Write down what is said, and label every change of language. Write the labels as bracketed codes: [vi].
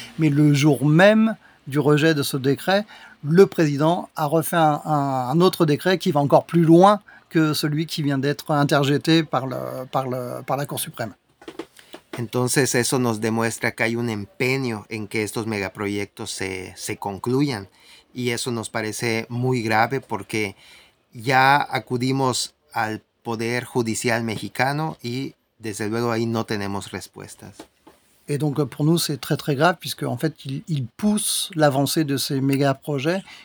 [fr] Mais le jour même du rejet de ce décret, le président a refait un autre décret qui va encore plus loin que celui qui vient d'être interjeté par la Cour suprême. [es] Entonces eso nos demuestra que hay un empeño en que estos megaproyectos se concluyan y eso nos parece muy grave porque ya acudimos al Poder Judicial mexicano y desde luego ahí no tenemos respuestas. [fr] Et donc pour nous c'est très très grave puisque en fait il pousse l'avancée de ces mégaprojets